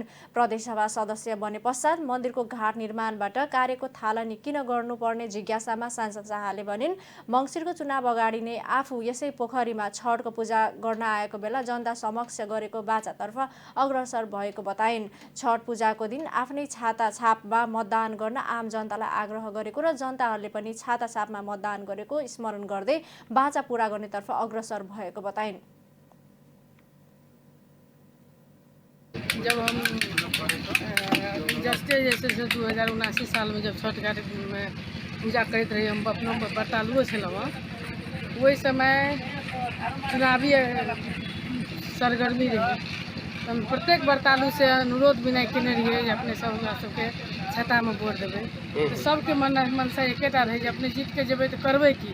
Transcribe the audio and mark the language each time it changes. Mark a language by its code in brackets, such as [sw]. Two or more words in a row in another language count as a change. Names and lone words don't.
[ne] प्रदेश सभा सदस्य बने पश्चात मन्दिरको घाट निर्माणबाट कार्यको थालनी किन गर्नुपर्ने जिज्ञासामा सांसद शाहले भनिन्, मङ्सिरको चुनाव अगाडि नै आफू यसै पोखरीमा छठको पूजा गर्न आएको बेला जनता समक्ष गरेको बाचातर्फ अग्रसर भएको बताइन्। छठ पूजाको दिन आफ्नै छाता छापमा मतदान गर्न आम जनतालाई आग्रह गरेको र जनताहरूले पनि छाता छापमा मतदान गरेको स्मरण गर्दै बाचा पूरा गर्नेतर्फ अग्रसर भएको बताइन्। [mai] जब हम जैसे 2079 साल में जब छठ घाट में पूजा करते रही, हम अपना बरतालुओ छलहुँ। वही समय चुनावी सरगर्मी रही, हम प्रत्येक बरतालू से अनुरोध विनय केने रहिए जे अपने सब हमरा सबके छाता में वोट देबै। तो सबके मनसा एकेटा रहे जे अपने जीत के जेबै तो करबै की।